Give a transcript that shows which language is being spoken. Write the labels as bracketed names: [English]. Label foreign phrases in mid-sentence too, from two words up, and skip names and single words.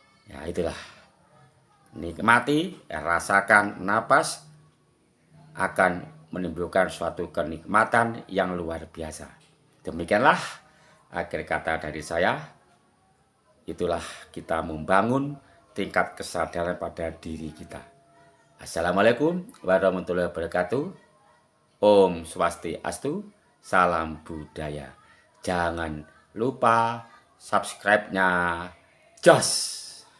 [Indonesian] Ya itulah, nikmati, rasakan napas akan menimbulkan suatu kenikmatan yang luar biasa. Demikianlah akhir kata dari saya. Itulah kita membangun tingkat kesadaran pada diri kita. [Arabic] السلام عليكم ورحمة الله وبركاته. [Sanskrit] Om Swastiastu, [Indonesian] salam budaya. Jangan lupa subscribe-nya. Jos!